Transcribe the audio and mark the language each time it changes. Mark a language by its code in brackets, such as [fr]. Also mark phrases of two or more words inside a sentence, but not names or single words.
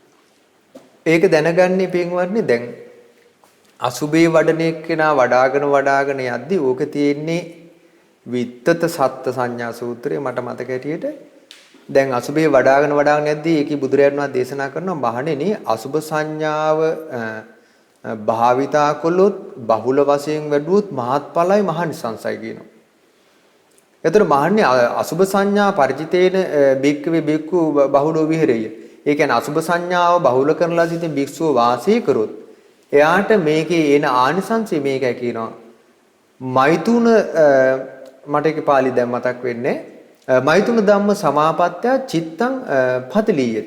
[si] ඒක දැනගන්නේ පින්වත්නි දැන් අසුබේ වඩන එක්කෙනා වඩාගෙන යද්දි ඕක තියෙන්නේ විත්තත සත්ත්‍ය සංඥා සූත්‍රයේ මට මතක හැටියට දැන් අසුබේ වඩාගෙන යද්දී ඒකේ බුදුරජාණන් වහන්සේ දේශනා කරනවා මහණෙනි අසුබ සංඥාව භාවිතා කළොත් බහුල වශයෙන් වැඩුවොත් මහත්ඵලයි මහනිසංසයි කියනවා. එතකොට මහන්නේ [pi] අසුබ සංඥා පරිචිතේන බික්කවේ බික්කු බහුලෝ විහෙරෙය. [si] ඒ කියන්නේ අසුබ සංඥාව බහුල කරලා සිටින භික්ෂුව වාසය කරොත් එයාට මේකේ එන ආනිසංසය මේකයි කියනවා. මෛතුන මට ඒක පාළි දැන් මතක් වෙන්නේ [pi] මෛතුන ධම්ම සමාපත්‍ය චිත්තං පතලීය.